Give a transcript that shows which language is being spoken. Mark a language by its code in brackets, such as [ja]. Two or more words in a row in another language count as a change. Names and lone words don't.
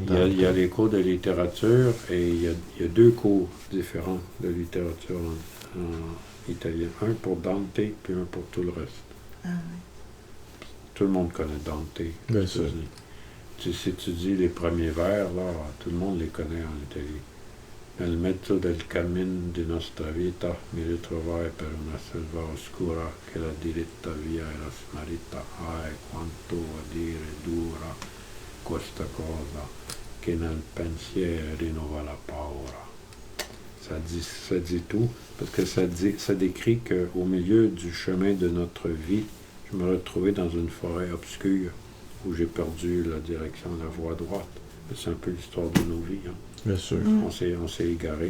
[fr] il y a les cours de littérature et il y a 2 cours différents de littérature en italien. Un pour Dante, puis un pour tout le reste. Ah, oui. Tout le monde connaît Dante. Bien sûr. Si tu dis les premiers vers, là, tout le monde les connaît en Italie. [it] Nel mezzo del cammin di nostra vita mi ritrovai per una selva oscura che la diretta via era smarrita. Ai, quanto a dire dura questa cosa che nel pensiero rinnova la paura. [fr] Ça dit tout, parce que ça décrit qu'au milieu du chemin de notre vie, je me retrouvais dans une forêt obscure où j'ai perdu la direction, la voie droite. C'est un peu l'histoire de nos vies. Hein. Bien sûr. On s'est égaré.